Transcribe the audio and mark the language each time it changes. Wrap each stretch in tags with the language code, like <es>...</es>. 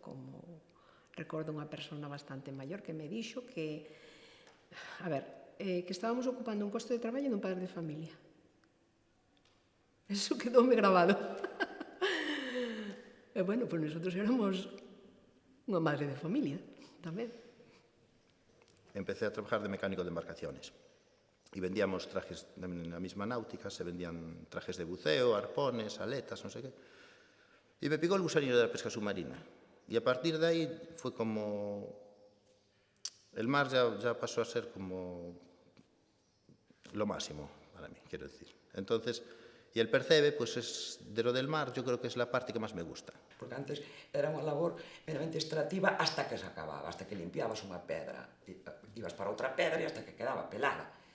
<gl>Como recordo unha persona bastante maior que me dixo que, que estábamos ocupando un posto de traballo dun padre de familia. Eso quedoume grabado. E bueno, pois nosotros éramos unha madre de familia, tamén.</gl> <es>Empecé a trabajar de mecánico de embarcaciones</es> <gl>e vendíamos trajes na mesma náutica,</gl> <es>se vendían trajes de buceo, arpones, aletas,</es> <gl>non sei que. E me picou</gl> <es>el gusanillo</es> <gl>da pesca submarina. E a partir de aí foi como...</gl> <es>El mar ya pasó a ser como lo máximo para mí, quiero decir. Entonces, y el percebe, pues es de lo del mar, yo creo que es la parte que más me gusta.</es> <gl>Porque antes era unha labor meramente extractiva hasta que se acababa,</gl> <es>hasta que limpiabas</es> <gl>unha pedra, ibas para outra pedra e hasta que quedaba pelada.</gl>